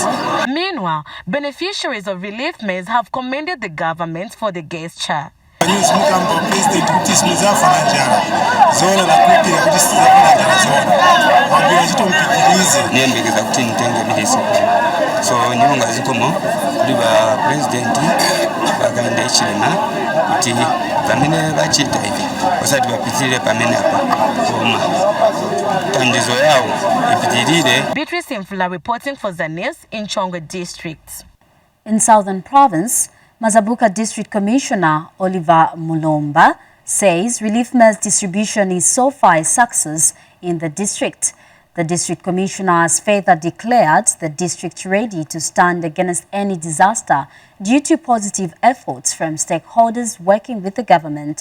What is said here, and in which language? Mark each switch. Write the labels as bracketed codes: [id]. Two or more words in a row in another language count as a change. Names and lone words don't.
[en] Meanwhile, beneficiaries of relief maize have commended the government for the gesture. [ny] So nyonga zikomo liba president baganda ichilema kuti pamene bachita ivi osati bapitire pamene apa koma enfundizo yawo ipitirire. [en] Beatrice Infula reporting for Zanis in Chongwe District. In Southern Province, Mazabuka District Commissioner Oliver Mulomba says relief maize distribution is so far a success in the district. The district commissioner has further declared the district ready to stand against any disaster due to positive efforts from stakeholders working with the government.